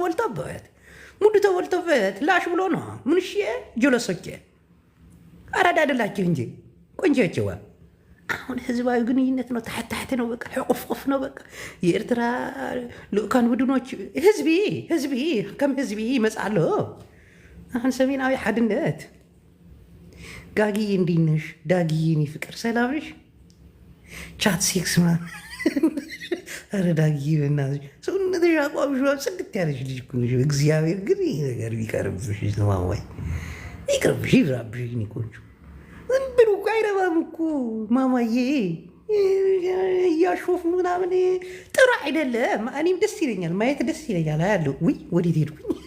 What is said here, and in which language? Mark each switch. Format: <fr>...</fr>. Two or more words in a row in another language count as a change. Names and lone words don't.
<am>ተወልቶበት ላሽ ብሎ ነው። ምንሽ ጀለሶቼ አራዳ አይደላችሁ እንጂ ቆንጆችዋ። አሁን ህዝባዊ ግንኙነት ነው፣ ታሕታሕቲ ነው፣ በቃ ሕቁፍቁፍ ነው። በቃ የኤርትራ ልኡካን ቡድኖች</am> <ti>ህዝቢ ከም ህዝቢ ይመጻሎ።</ti> <am>አሁን ሰሜናዊ ሓድነት ጋጊ እንዲነሽ ዳጊ ኒ ፍቅር ሰላምሽ ቻት ሴክስ ምናምን ኧረ ዳጊ በእናትሽ ሰውነትሽ አቋምሽ ጽድት ያለሽ ልጅ እኮ ነሽ። እግዚአብሔር ግን ይህ ነገር ቢቀርብሽ ማማይ ይቅርብሽ፣ ይብራብሽ። ኒ ቆንጆ እንብሉ እኮ አይረባም እኮ ማማዬ እያሾፉ ምናምን ጥሩ አይደለም። እኔም ደስ ይለኛል ማየት ደስ ይለኛል። አያለሁ። ውይ ወዴት ሄድኩኝ?</am>